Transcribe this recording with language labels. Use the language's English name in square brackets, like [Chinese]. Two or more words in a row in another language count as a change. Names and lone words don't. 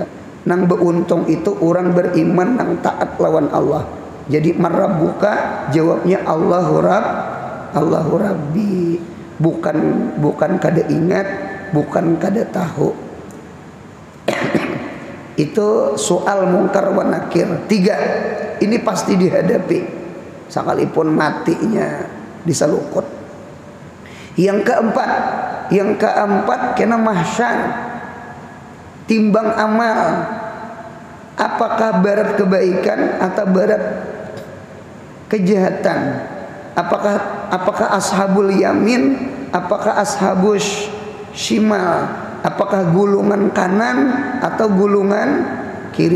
[Banjar] Nang beuntung itu orang beriman nang taat lawan Allah. Jadi marabbuka, jawabnya [Arabic] Allahu Rabbi, [Banjar] bukan kada ingat, bukan kada tahu. [Indonesian] Itu soal [Arabic] mungkar wa nakir. [Indonesian] 3 ini pasti dihadapi sekalipun matinya disalukut. Yang keempat kena mahsyar, timbang amal, apakah barat kebaikan atau barat kejahatan, apakah [Arabic] ashabul yamin, [Indonesian] apakah [Arabic] ashabus shimal, [Indonesian] apakah gulungan kanan atau gulungan kiri.